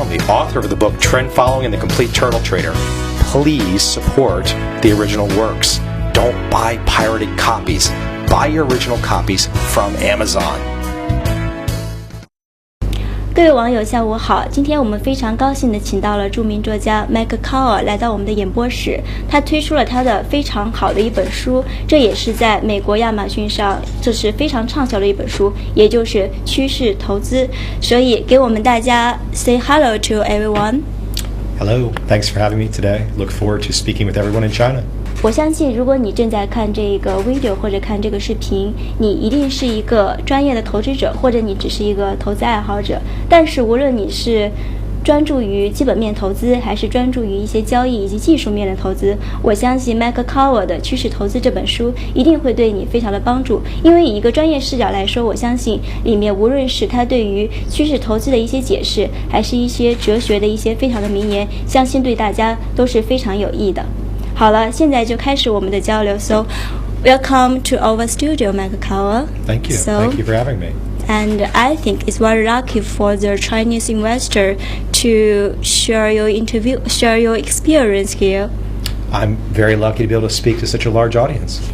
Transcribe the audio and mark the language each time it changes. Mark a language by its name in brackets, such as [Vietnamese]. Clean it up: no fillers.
[English] I'm the author of the book Trend Following and the Complete Turtle Trader. Please support the original works. Don't buy pirated copies. Buy your original copies from Amazon. [Chinese] 各位网友下午好，今天我们非常高兴地请到了著名作家 Mike Covell 来到我们的演播室。他推出了他的非常好的一本书，这也是在美国亚马逊上这是非常畅销的一本书，也就是趋势投资。所以给我们大家 [English] say hello to everyone. Hello, thanks for having me today. Look forward to speaking with everyone in China. [Chinese] 我相信如果你正在看这个 video 或者看这个视频，你一定是一个专业的投资者，或者你只是一个投资爱好者。但是无论你是专注于基本面投资，还是专注于一些交易以及技术面的投资，我相信 Mike Covell 的趋势投资这本书一定会对你非常的帮助。因为以一个专业视角来说，我相信里面无论是他对于趋势投资的一些解释，还是一些哲学的一些非常的名言，相信对大家都是非常有益的。好了，现在就开始我们的交流。 [English] So, welcome to our studio, Mike Covell. Thank you. Thank you for having me. And I think it's very lucky for the Chinese investor to share your experience here. I'm very lucky to be able to speak to such a large audience.